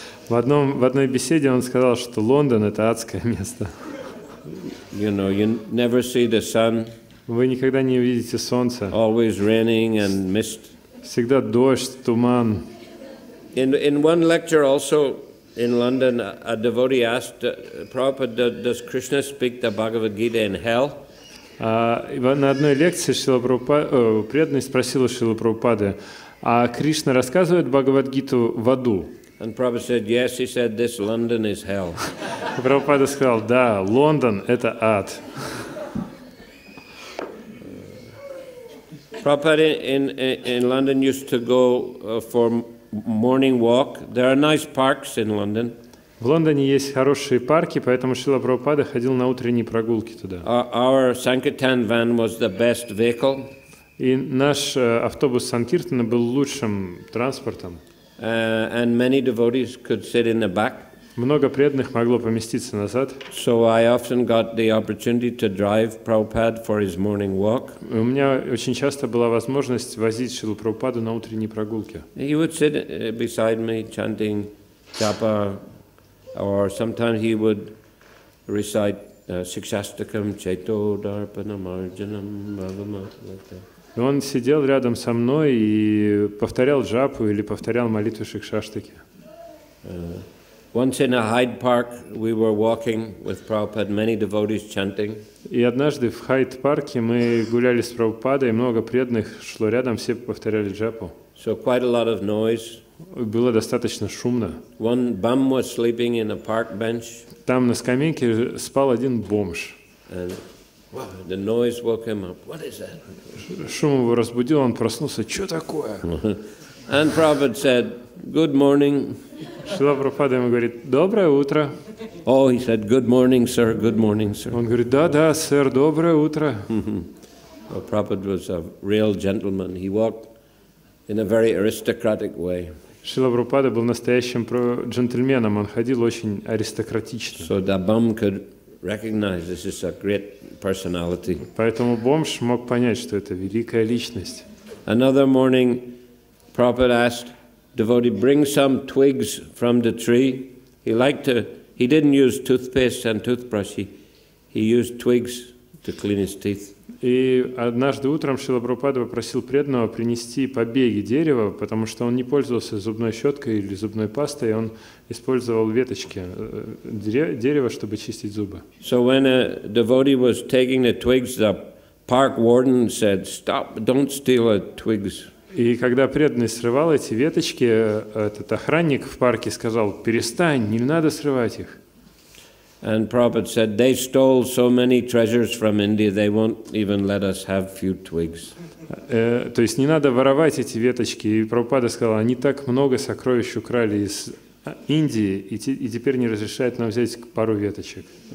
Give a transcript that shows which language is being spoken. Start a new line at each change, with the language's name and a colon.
Russian: В одной беседе он сказал, что Лондон – это адское место.
English: You know, you never see the sun.
Russian: Вы никогда не увидите солнца.
English: Always raining and mist.
Russian: Всегда дождь, туман.
English: In one lecture also in London, a devotee asked Prabhupada, does Krishna speak the Bhagavad Gita in hell?
Russian: На одной лекции преданный спросил у Шрилы Прабхупады, а Кришна рассказывает Бхагавад-гиту в аду?
English: And Prabhupada said, yes, he said, this London is hell.
Russian: Прабхупада сказал, да, Лондон – это ад.
English: Prabhupada in London used to go for morning walk. There are nice parks in London.
Russian: В Лондоне есть хорошие парки, поэтому Шрила Прабхупада ходил на утренние прогулки туда.
English: Our Sankirtan van was the best vehicle.
Russian: И наш автобус Санкиртана был лучшим транспортом.
English: And many devotees could sit in the back.
Russian: Много преданных могло поместиться назад.
English: So I often got the opportunity to drive Prabhupada for his morning walk.
Russian: У меня очень часто была возможность возить Шрилу Прабхупаду на утренние прогулки.
English: He would sit beside me chanting japa, or sometimes he would recite Sikshastakam
Sanskrit: Chaito Darpanam Arjanam Bhavama,
English: like that.
Russian: И он сидел рядом со мной и повторял джапу или повторял молитву Шикшаштаки.
English: Once in a Hyde Park, we were walking with Prabhupada, many devotees chanting.
Russian: И однажды в Хайд-парке мы гуляли с Прабхупадой, и много преданных шло рядом, все повторяли джапу.
English: So quite a lot of noise.
Russian: Было достаточно шумно.
English: One bum was sleeping in a park bench.
Russian: Там на скамейке спал один бомж.
English: And the noise woke him up. What is that?
Russian: Шум его разбудил, он проснулся. Что такое?
English: And Prabhupada said, good morning.
Russian: Шрила Прабхупада ему говорит, доброе утро.
English: Oh, he said, good morning, sir, good morning, sir.
Russian: Он говорит, да, сэр, доброе утро.
English: Well, Prabhupada was a real gentleman. He walked in a very aristocratic way.
Russian: Шрила Прабхупада был настоящим джентльменом, он ходил очень аристократично.
English: So the bum could recognize this is a great personality.
Russian: Поэтому бомж мог понять, что это великая личность.
English: Another morning, Prabhupada asked devotee, bring some twigs from the tree. He didn't use toothpaste and toothbrush. He used twigs to clean his teeth.
Russian: И однажды утром Шрила Прабхупада попросил преданного принести побеги дерева, потому что он не пользовался зубной щеткой или зубной пастой, он использовал веточки дерева, чтобы чистить зубы.
English: So when a devotee was taking the twigs, the park warden said, "Stop! Don't steal the twigs."
Russian: И когда преданный срывал эти веточки, этот охранник в парке сказал, перестань, не надо срывать их.
English: And Prabhupada said, they stole so many treasures from India, they won't even let us have few twigs.
Russian: То есть не надо воровать эти веточки. И Прабхупада сказал, они так много сокровищ украли из Индии, и теперь не разрешают нам взять пару веточек.